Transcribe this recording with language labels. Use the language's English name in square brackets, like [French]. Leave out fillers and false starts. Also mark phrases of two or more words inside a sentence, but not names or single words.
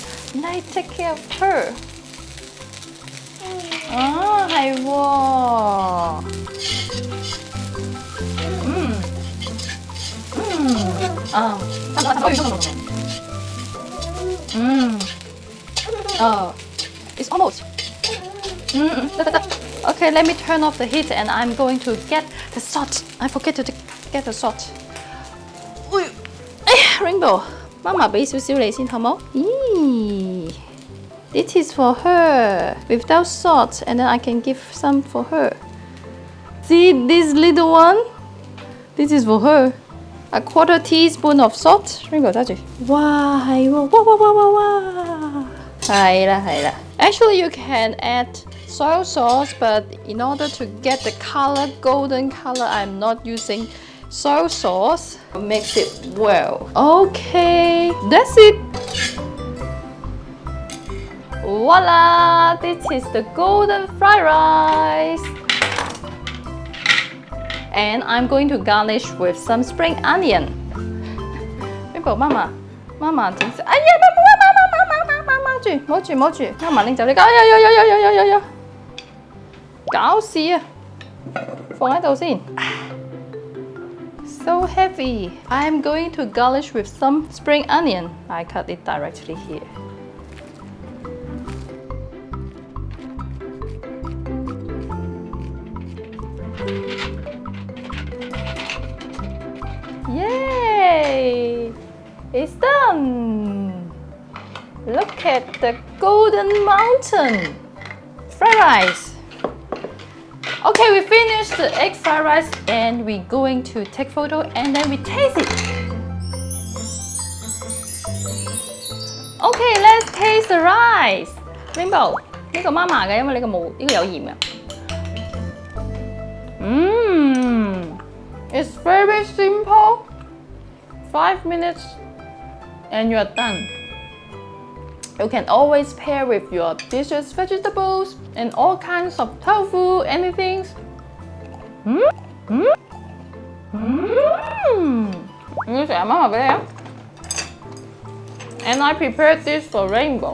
[English] And I take care of her. Ah, [Cantonese] 係喎。 [English] It's almost. Okay, let me turn off the heat and I'm going to get the salt. I forget to get the salt. Rainbow, [Cantonese] 媽媽俾少少你先好冇？ [English] 咦 This is for her without salt, and then I can give some for her. See this little one? This is for her. A 1/4 teaspoon of salt. Rainbow [Cantonese] 揸住。哇，係喎！哇！ [English] 係啦。Actually, you can add soy sauce, but in order to get the color, golden color, I'm not using soy sauce. Mix it well. Okay, that's it. Voila! This is the golden fried rice. And I'm going to garnish with some spring onion. Rainbow, [Cantonese] 媽媽整食。哎呀，媽住，媽媽拎走呢個。哎呀，搞事啊！放喺度先。 [English] So heavy. I'm going to garnish with some spring onion. I cut it directly here. Yay! It's done! Look at the golden mountain! Fried rice! Okay, we finished the egg fried rice and we're going to take photo and then we taste it. Okay, let's taste the rice. Rainbow, [Cantonese] 呢個媽媽嘅，因為呢個冇，呢個有鹽嘅。 [English] It's very simple. 5 minutes and you're done. You can always pair with your dishes, vegetables, and all kinds of tofu, anything. And I prepared this for Rainbow.